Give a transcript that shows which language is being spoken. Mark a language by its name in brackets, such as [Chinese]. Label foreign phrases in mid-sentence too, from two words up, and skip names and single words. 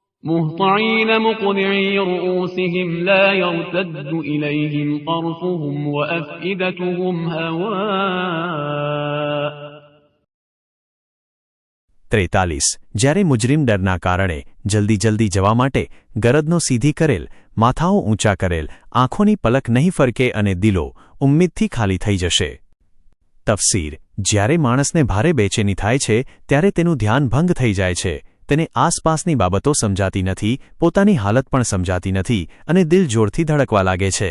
[Arabic] مهطعين مقنعي رؤوسهم لا يرتد إليهم طرفهم وأفئدتهم هواء. 43. [Gujarati] જ્યારે મુજરીમ ડરના કારણે જલ્દી જવા માટે ગરદનો સીધી કરેલ, માથાઓ ઊંચા કરેલ, આંખોની પલક નહીં ફરકે અને દિલો ઉમ્મીદથી ખાલી થઈ જશે. તફસીર. જ્યારે માણસને ભારે બેચેની થાય છે ત્યારે તેનું ધ્યાન ભંગ થઈ જાય છે, તેને આસપાસની બાબતો સમજાતી નથી, પોતાની હાલત પણ સમજાતી નથી અને દિલ જોરથી ધડકવા લાગે છે.